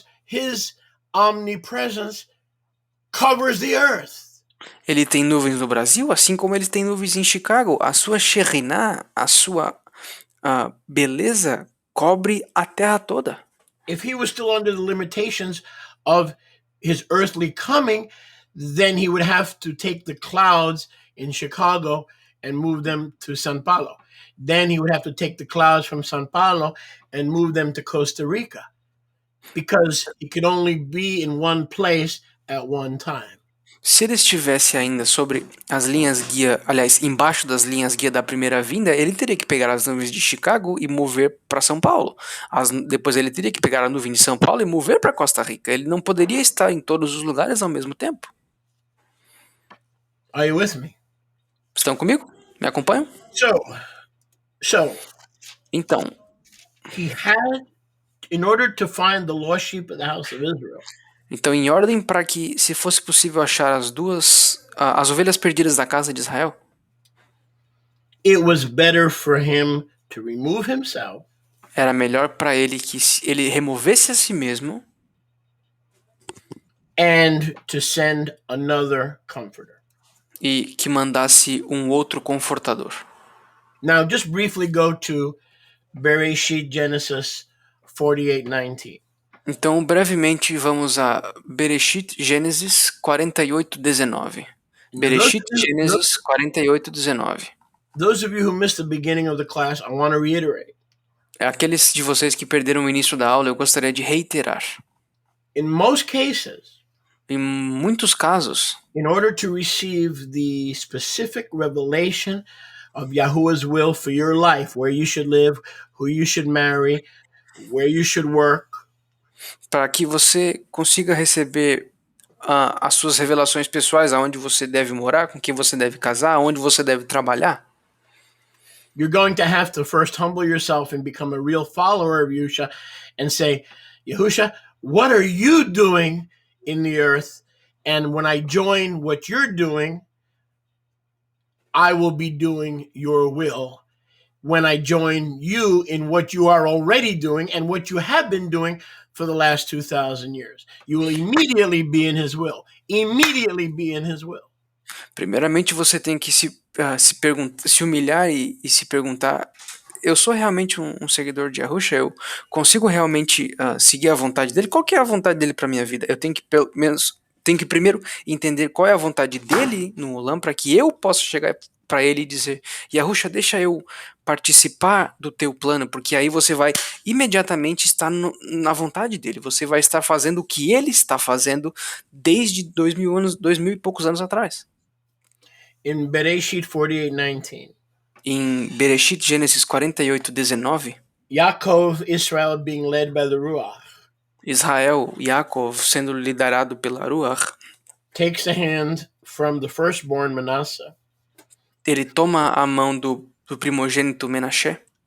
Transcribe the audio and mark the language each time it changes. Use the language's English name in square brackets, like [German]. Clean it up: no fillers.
[English] His omnipresence covers the earth. [Portuguese] Ele tem nuvens no Brasil, assim como ele tem nuvens em Chicago. A sua Shekhinah, a sua beleza, cobre a terra toda. [English] If he was still under the limitations of his earthly coming, then he would have to take the clouds in Chicago and move them to São Paulo. Then he would have to take the clouds from São Paulo and move them to Costa Rica, because he could only be in one place at one time. [Portuguese] Se ele estivesse ainda sobre as linhas guia, aliás, embaixo das linhas guia da primeira vinda, ele teria que pegar as nuvens de Chicago e mover para São Paulo. Depois ele teria que pegar a nuvem de São Paulo e mover para Costa Rica. Ele não poderia estar em todos os lugares ao mesmo tempo. [English] Are you with me? [Portuguese] Estão comigo? Me acompanham? [English] So [Portuguese] Então, [English] he had, in order to find the lost sheep of the house of Israel, [Portuguese] em ordem para que, se fosse possível achar as ovelhas perdidas da casa de Israel, [English] it was better for him to remove himself [Portuguese] Era melhor para ele que ele removesse a si mesmo [English] and to send another comforter. [Portuguese] e que mandasse um outro confortador. [English] Now, just briefly go to Bereshit Genesis 48:19. [Portuguese] Então, brevemente, vamos a Bereshit, Gênesis 48:19. [English] Now, [Portuguese] Bereshit, Gênesis 48:19. [English] those of you who missed the beginning of the class, I want to reiterate. [Portuguese] Aqueles de vocês que perderam o início da aula, eu gostaria de reiterar. [English] In most cases, [Portuguese] Em muitos casos, [English] in order to receive the specific revelation of Yahuwah's will for your life, where you should live, who you should marry, where you should work, [Portuguese] para que você consiga receber as suas revelações pessoais, aonde você deve morar, com quem você deve casar, aonde você deve trabalhar, [English] you're going to have to first humble yourself and become a real follower of Yahusha and say, Yahusha, what are you doing in the earth? And when I join what you're doing, I will be doing your will. When I join you in what you are already doing and what you have been doing for the last 2,000 years, you will immediately be in his will. Immediately be in his will. [Portuguese] primeiramente você tem que se humilhar e se perguntar: eu sou realmente um seguidor de Yahusha? Eu consigo realmente seguir a vontade dele? Qual que é a vontade dele para minha vida? Eu tenho que pelo menos primeiro entender qual é a vontade dele no Olam para que eu possa chegar para ele e dizer: Yahusha, deixa eu participar do teu plano, porque aí você vai imediatamente estar na vontade dele. Você vai estar fazendo o que ele está fazendo desde 2000 anos, 2000 e poucos anos atrás. [English] In Bereshit 48:19. [Portuguese] Em Bereshit, Gênesis 48:19, [English] Yaakov, Israel being led by the Ruach, [Portuguese] Israel, Yaakov, sendo liderado pela Ruach, [English] takes a hand from the firstborn Manasseh, [Portuguese] ele toma a mão do primogênito Menashe,